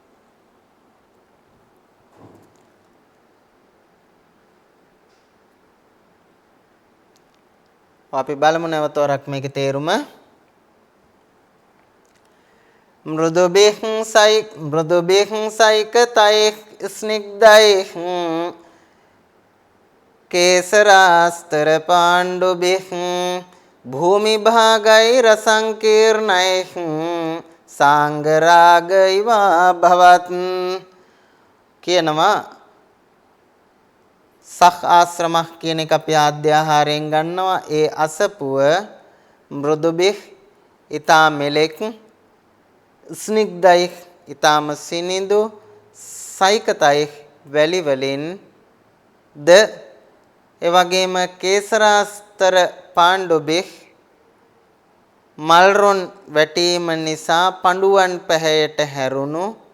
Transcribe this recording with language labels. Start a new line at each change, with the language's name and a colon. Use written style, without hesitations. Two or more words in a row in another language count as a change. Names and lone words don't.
Sinhala: අපි බලමු නැවත වරක් මේකේ තේරුම.
Sanskrit: मृदुभिः सैकतैः स्निग्धैः केसरास्तर पाण्डुभिः भूमि भागै रसंकीर्णै सांगरागैव भवत्
Sinhala: කියනවා සක් ආශ්‍රමක් කියන එක අපි ආද්‍යාහාරයෙන් ගන්නවා. ඒ අසපුව මෘදුබිහ් ඊතා මෙලෙක් ස්නිග්ධයි ඊතාම සිනිඳු සයිකතයි වැලි වලින් ද එවැගේම
Sanskrit: केसरास्तर पाण्डुभिः
Sinhala: මල්රොන් වැටීම නිසා පඬුවන් පැහැයට හැරුණු